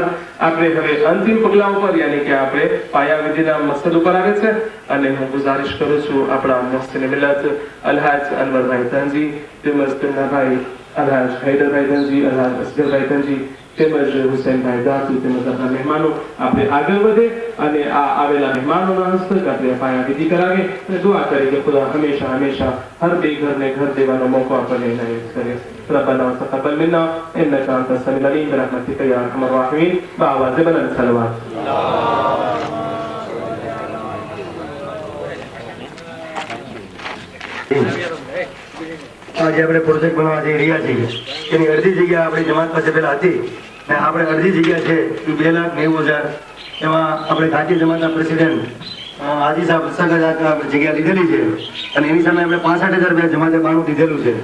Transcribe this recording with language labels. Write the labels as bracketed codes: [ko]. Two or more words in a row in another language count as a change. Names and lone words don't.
[gu] આપણે હવે અંતિમ પગલા ઉપર યાની કે આપણે પાયાવિધિના મસદ ઉપર આવે છે અને હું ગુજારિશ કરું છું આપણા મુહસિન મિલ્લત અલહાજ અનવરભાઈ ધનજી, તેમજ તેમના ભાઈ અલહાજ હૈદરભાઈ ધનજી, અલહાજ અસગરભાઈ ધનજી, તેમજ હુસૈનભાઈ દાસુ, તેમજ આપણા મહેમાનો આપણે આગળ વધે અને આ આવેલા મહેમાનોના હસ્તક આપણે પાયાવિધિ કરાવીએ અને દુઆ કરીએ કે ખુદા હંમેશા હંમેશા હર બેઘરને ઘર દેવાનો મોકો આપણને ઇનાયત કરે. [ar] ربنا تقبل منا انك انت السميع العليم برحمتك يا ارحم الراحمين. [ur] باواز بلند صلوات. [gu] આજે આપણે પ્રોજેક્ટ બનાવવા જઈ રહ્યા છીએ, એની અડધી જગ્યા આપણી જમાત પાસે પહેલા હતી ને આપણે અડધી જગ્યા છે એ 2,90,000 એમાં આપણે ગાંધી જમાતના પ્રેસિડેન્ટ હાજી સાહેબ સગજ જગ્યા લીધેલી છે અને એની સામે આપણે 65,000 રૂપિયા જમાતે બાનું દીધેલું છે.